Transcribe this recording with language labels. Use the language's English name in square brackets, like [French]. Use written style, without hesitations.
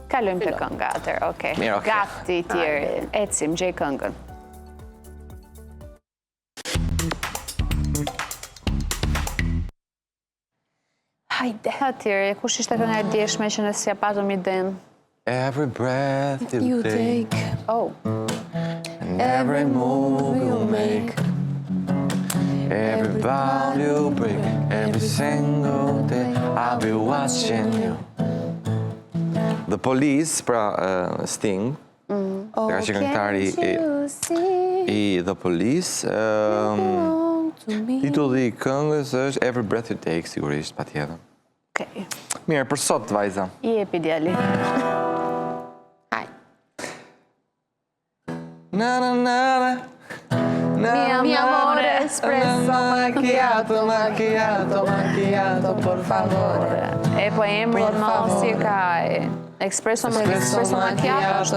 [Albanian] Kalojmë te kënga atëherë, okay. Mirë, okay. Gati tjerë. Ecim, gjej këngën. Hajde. Atëherë, kush ishte kënga e djeshme që ne s'ja patëm iden? [English] Every breath you take, Oh. and every move you make, every bound you break, every single day I'll be watching you. [Albanian] The Police, pra Sting, ka që këngëtari i The Police, titulli i këngës është Every Breath You Take, sigurisht, patjetër. Okej. Mirë, për sot, vajza. Jepi djali. Haj. Na na na na. [Italian] Mi amore, espresso macchiato, macchiato, macchiato, por favore. [Albanian] E po emri mos si ka espresso macchiato është